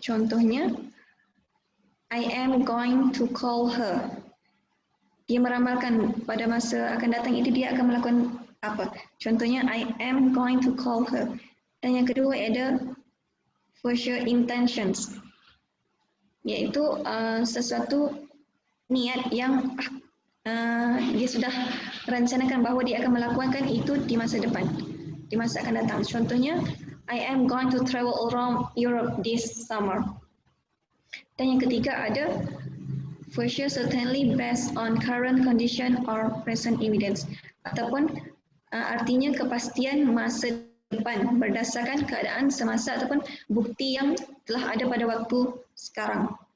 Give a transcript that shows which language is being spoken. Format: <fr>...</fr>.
<id>Contohnya,</id> <en>I am going to call her.</en> <id>Dia meramalkan pada masa akan datang itu dia akan melakukan apa. Contohnya,</id> <en>I am going to call her.</en> <id>Dan yang kedua ada future intentions, yaitu sesuatu niat yang dia sudah rencanakan bahwa dia akan melakukan itu di masa depan, di masa akan datang. Contohnya,</id> <en>I am going to travel around Europe this summer.</en> <id>Dan yang ketiga ada</id> <en>future certainly based on current condition or present evidence,</en> <id>ataupun artinya kepastian masa depan berdasarkan keadaan semasa ataupun bukti yang telah ada pada waktu sekarang.</id>